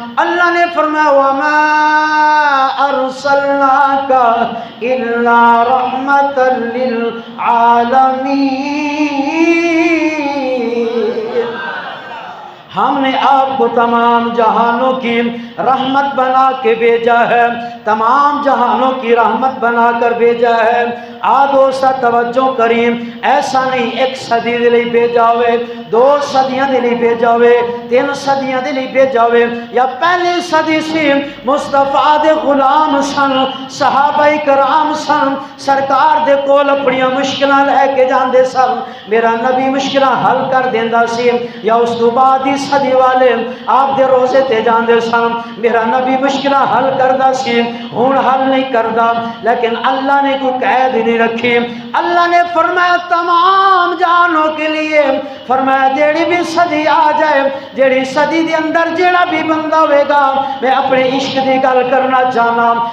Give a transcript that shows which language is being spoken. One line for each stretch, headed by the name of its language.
Urdu: اللہ نے فرمایا
Arabic: وَمَا أَرْسَلْنَاكَ إِلَّا رَحْمَةً لِلْعَالَمِينَ.
Urdu: ہم نے آپ کو تمام جہانوں کی رحمت بنا کے بھیجا ہے، تمام جہانوں کی رحمت بنا کر بھیجا ہے.
Punjabi: آدھو سا توجہ کریم، ایسا نہیں 1 صدی دے لئی بھیجا ہوئے، 2 صدیاں دے لئی بھیجا ہوئے، 3 صدیاں دے لئی بھیجا ہوئے، یا پہلی صدی سے مصطفیٰ دے غلام سن، صحابہ کرام سن، سرکار دے کول اپنی مشکلاں لے کے جاندے سن، میرا نبی مشکلاں حل کر دیندا سی. یا اس تو بعد ہی صدی والے آپ دے روزے تے جاندے سن، میرا نبی مشکلاں حل کردا سی. ہن حل نہیں کردا، لیکن اللہ نے کوئی قید نہیں رکھی. اللہ نے فرمایا تمام جہانوں کے لیے، فرمایا جیڑی بھی صدی آ جائے، جیڑی صدی دے اندر جیڑا بھی بندہ ہوئے گا، میں اپنے عشق دی گل کرنا چاہنا.